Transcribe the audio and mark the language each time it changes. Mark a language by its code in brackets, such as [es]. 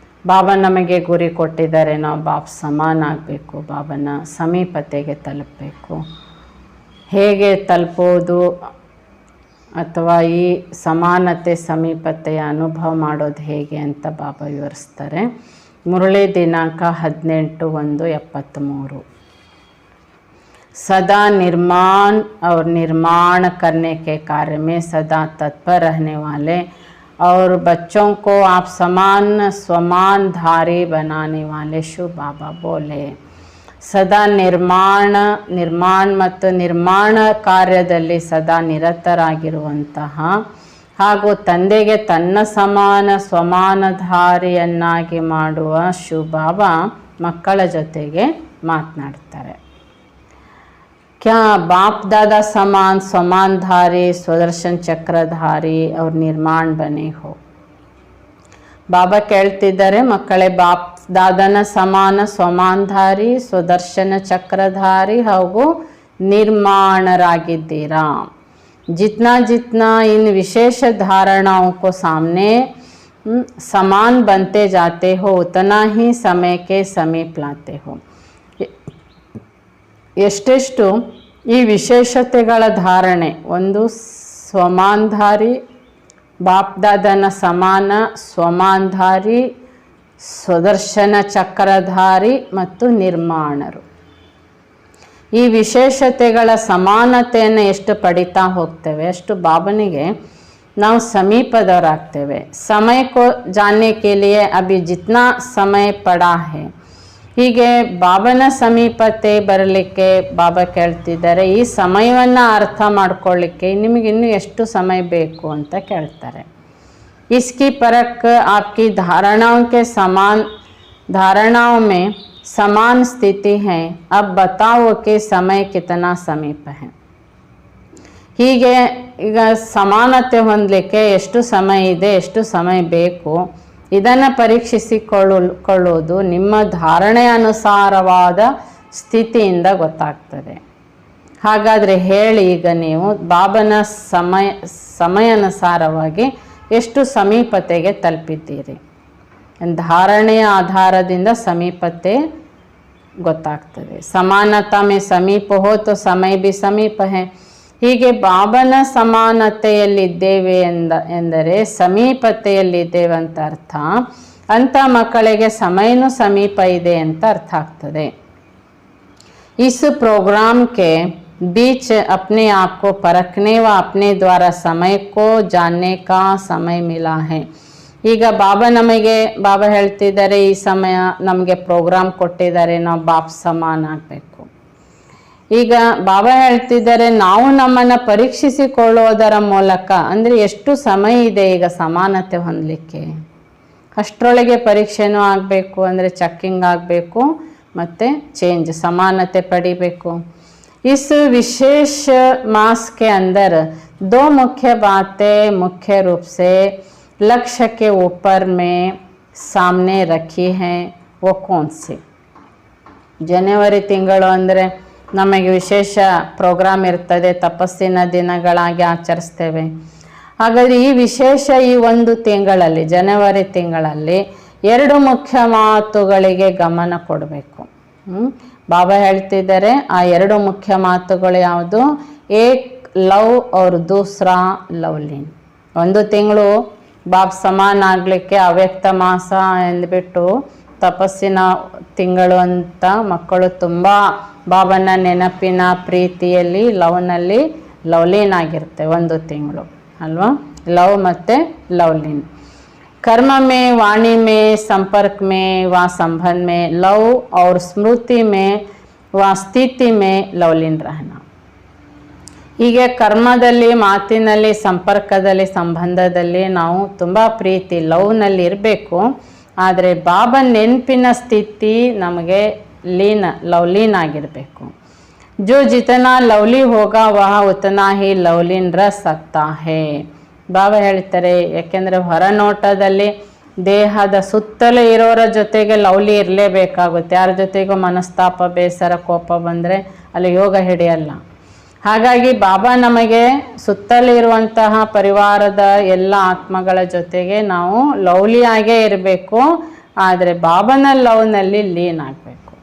[kn] ಬಾಬಾ ನಮಗೆ ಗುರಿ ಕೊಟ್ಟಿದ್ದಾರೆ, ನಾವು ಬಾಬಾ ಸಮಾನ ಆಗಬೇಕು, ಬಾಬನ ಸಮೀಪತೆಗೆ ತಲುಪಬೇಕು. ಹೇಗೆ ತಲುಪೋದು ಅಥವಾ ಈ ಸಮಾನತೆ ಸಮೀಪತೆಯ ಅನುಭವ ಮಾಡೋದು ಹೇಗೆ ಅಂತ ಬಾಬಾ ವಿವರಿಸ್ತಾರೆ. ಮುರಳಿ ದಿನಾಂಕ 18/1/73. [hi] सदा निर्माण और निर्माण करने के कार्य में सदा तत्पर रहने वाले और बच्चों को आप समान स्वमान धारी बनाने वाले शिव बाबा बोले. [kn] ಸದಾ ನಿರ್ಮಾಣ ಮತ್ತು ನಿರ್ಮಾಣ ಕಾರ್ಯದಲ್ಲಿ ಸದಾ ನಿರತರಾಗಿರುವಂತಹ ಹಾಗೂ ತಂದೆಗೆ ತನ್ನ ಸಮಾನ ಸ್ವಮಾನಧಾರಿಯನ್ನಾಗಿ ಮಾಡುವ ಶಿವ ಬಾಬಾ ಮಕ್ಕಳ ಜೊತೆಗೆ ಮಾತನಾಡ್ತಾರೆ. [hi] क्या बाप दादा समान स्वमानधारी स्वदर्शन चक्रधारी और निर्माण बने हो. [kn] ಬಾಬಾ ಕೇಳ್ತಿದ್ದಾರೆ, ಮಕ್ಕಳೇ ಬಾಪ್ ದಾದನ ಸಮಾನ ಸ್ವಮಾನಧಾರಿ ಸ್ವದರ್ಶನ ಚಕ್ರಧಾರಿ ಹಾಗೂ निर्माणरागिದ್ದೀರಾ. [hi] जितना जितना इन विशेष धारणाओं को सामने समान बनते जाते हो उतना ही समय के समीप लाते हो. [kn] ಎಷ್ಟೆಷ್ಟು ಈ ವಿಶೇಷತೆಗಳ ಧಾರಣೆ, ಒಂದು ಸ್ವಮಾನಧಾರಿ, ಬಾಪ್ದಾದನ ಸಮಾನ ಸ್ವಮಾನಧಾರಿ, ಸ್ವದರ್ಶನ ಚಕ್ರಧಾರಿ ಮತ್ತು ನಿರ್ಮಾಣರು, ಈ ವಿಶೇಷತೆಗಳ ಸಮಾನತೆಯನ್ನು ಎಷ್ಟು ಪಡಿತಾ ಹೋಗ್ತೇವೆ ಅಷ್ಟು ಬಾಬನಿಗೆ ನಾವು ಸಮೀಪದವರಾಗ್ತೇವೆ. [hi] ಸಮಯ ಕೋ ಜಾನ್ನೆ ಕೆ ಲಿಯೆ ಅಭಿ ಜಿತ್ನಾ ಸಮಯ ಪಡಾ ಹೈ. [kn] ಹೀಗೆ ಬಾಬನ ಸಮೀಪತೆ ಬರಲಿಕ್ಕೆ ಬಾಬಾ ಕೇಳ್ತಿದ್ದಾರೆ, ಈ ಸಮಯವನ್ನು ಅರ್ಥ ಮಾಡ್ಕೊಳ್ಳಿಕ್ಕೆ ನಿಮಗಿನ್ನೂ ಎಷ್ಟು ಸಮಯ ಬೇಕು ಅಂತ ಕೇಳ್ತಾರೆ. [hi] इसकी परख आपकी धारणाओं के समान धारणाओं में समान स्थिति है. अब बताओ कि समय कितना समीप है. [kn] ಹೀಗೆ ಈಗ ಸಮಾನತೆ ಹೊಂದಲಿಕ್ಕೆ ಎಷ್ಟು ಸಮಯ ಇದೆ, ಎಷ್ಟು ಸಮಯ ಬೇಕು, ಇದನ್ನು ಪರೀಕ್ಷಿಸಿಕೊಳ್ಳುವುದು ನಿಮ್ಮ ಧಾರಣೆ ಅನುಸಾರವಾದ ಸ್ಥಿತಿಯಿಂದ ಗೊತ್ತಾಗ್ತದೆ. ಹಾಗಾದರೆ ಹೇಳಿ, ಈಗ ನೀವು ಬಾಬನ ಸಮಯಾನುಸಾರವಾಗಿ ಎಷ್ಟು ಸಮೀಪತೆಗೆ ತಲುಪಿದ್ದೀರಿ. ಧಾರಣೆಯ ಆಧಾರದಿಂದ ಸಮೀಪತೆ ಗೊತ್ತಾಗ್ತದೆ. [hi] ಸಮಾನತಾ ಮೇ ಸಮೀಪ ಹೋ ತೋ ಸಮಯ ಭಿ ಸಮೀಪ ಹೈ. [kn] ಹೀಗೆ ಬಾಬನ ಸಮಾನತೆಯಲ್ಲಿದ್ದೇವೆ ಎಂದರೆ ಸಮೀಪತೆಯಲ್ಲಿದ್ದೇವೆ ಅಂತ ಅರ್ಥ. ಅಂಥ ಮಕ್ಕಳಿಗೆ ಸಮಯನೂ ಸಮೀಪ ಇದೆ ಅಂತ ಅರ್ಥ ಆಗ್ತದೆ. [hi] इस प्रोग्राम के बीच अपने आप को परखने व अपने द्वारा समय को जानने का समय मिला है. [kn] ಈಗ ಬಾಬಾ ಹೇಳ್ತಿದ್ದಾರೆ, ಈ ಸಮಯ ನಮಗೆ ಪ್ರೋಗ್ರಾಮ್ ಕೊಟ್ಟಿದ್ದಾರೆ, ನಾವು ಬಾಪ್ ಸಮಾನ ಆಗಬೇಕು. ಈಗ ಬಾಬಾ ಹೇಳ್ತಿದ್ದಾರೆ, ನಾವು ನಮ್ಮನ್ನು ಪರೀಕ್ಷಿಸಿಕೊಳ್ಳುವುದರ ಮೂಲಕ, ಅಂದರೆ ಎಷ್ಟು ಸಮಯ ಇದೆ ಈಗ ಸಮಾನತೆ ಹೊಂದಲಿಕ್ಕೆ, ಅಷ್ಟರೊಳಗೆ ಪರೀಕ್ಷೆನೂ ಆಗಬೇಕು, ಅಂದರೆ ಚೆಕ್ಕಿಂಗ್ ಆಗಬೇಕು ಮತ್ತು ಚೇಂಜ್ समानते पड़ीಬೇಕು। [hi] इस विशेष मास के अंदर दो मुख्य बातें मुख्य रूप से लक्ष्य के ऊपर में सामने रखी हैं, वो कौन सी? [kn] ಜನವರಿ ತಿಂಗಳು ಅಂದರೆ ನಮಗೆ ವಿಶೇಷ ಪ್ರೋಗ್ರಾಮ್ ಇರ್ತದೆ, ತಪಸ್ಸಿನ ದಿನಗಳಾಗಿ ಆಚರಿಸ್ತೇವೆ। ಹಾಗಾದರೆ ಈ ವಿಶೇಷ ಈ ಒಂದು ತಿಂಗಳಲ್ಲಿ, ಜನವರಿ ತಿಂಗಳಲ್ಲಿ ಎರಡು ಮುಖ್ಯ ಮಾತುಗಳಿಗೆ ಗಮನ ಕೊಡಬೇಕು। ಬಾಬಾ ಹೇಳ್ತಿದ್ದಾರೆ ಆ ಎರಡು ಮುಖ್ಯ ಮಾತುಗಳು ಯಾವುದು? [hi] ಏಕ್ ಲವ್ और दूसरा ಲವ್ಲೀನ್। [kn] ಒಂದು ತಿಂಗಳು ಬಾಬ್ ಸಮಾನ ಆಗಲಿಕ್ಕೆ ಅವ್ಯಕ್ತ ಮಾಸ ಎಂದ್ಬಿಟ್ಟು ತಪಸ್ಸಿನ ತಿಂಗಳು ಅಂತ ಮಕ್ಕಳು ತುಂಬ ಬಾಬನ ನೆನಪಿನ ಪ್ರೀತಿಯಲ್ಲಿ ಲವ್ನಲ್ಲಿ ಲವ್ಲೀನ್ ಆಗಿರುತ್ತೆ ಒಂದು ತಿಂಗಳು ಅಲ್ವಾ? ಲವ್ ಮತ್ತು ಲವ್ಲೀನ್। [hi] कर्म में, वाणी में, संपर्क में व संबंध में लव और स्मृति में व स्थिति में लवलीन रहना। [kn] ಹೀಗೆ ಕರ್ಮದಲ್ಲಿ, ಮಾತಿನಲ್ಲಿ, ಸಂಪರ್ಕದಲ್ಲಿ, ಸಂಬಂಧದಲ್ಲಿ ನಾವು ತುಂಬ ಪ್ರೀತಿ ಲವ್ನಲ್ಲಿ ಇರಬೇಕು। ಆದರೆ ಬಾಬಾ ನೆನಪಿನ ಸ್ಥಿತಿ ನಮಗೆ ಲವ್ಲೀನ್ ಆಗಿರಬೇಕು। [hi] जो जितना लवली होगा वह उतना ही लवलीन रह सकता है। [kn] ಬಾಬಾ ಹೇಳ್ತಾರೆ, ಯಾಕೆಂದರೆ ಹೊರನೋಟದಲ್ಲಿ ದೇಹದ ಸುತ್ತಲೂ ಇರೋರ ಜೊತೆಗೆ ಲವ್ಲಿ ಇರಲೇಬೇಕಾಗುತ್ತೆ। ಯಾರ ಜೊತೆಗೂ ಮನಸ್ತಾಪ, ಬೇಸರ, ಕೋಪ ಬಂದರೆ ಅಲ್ಲಿ ಯೋಗ ಹಿಡಿಯಲ್ಲ। ಹಾಗಾಗಿ ಬಾಬಾ ನಮಗೆ ಸುತ್ತಲಿರುವಂತಹ ಪರಿವಾರದ ಎಲ್ಲ ಆತ್ಮಗಳ ಜೊತೆಗೆ ನಾವು ಲವ್ಲಿಯಾಗೇ ಇರಬೇಕು, ಆದರೆ ಬಾಬಾನ ಲವ್ನಲ್ಲಿ ಲೀನ್ ಆಗಬೇಕು।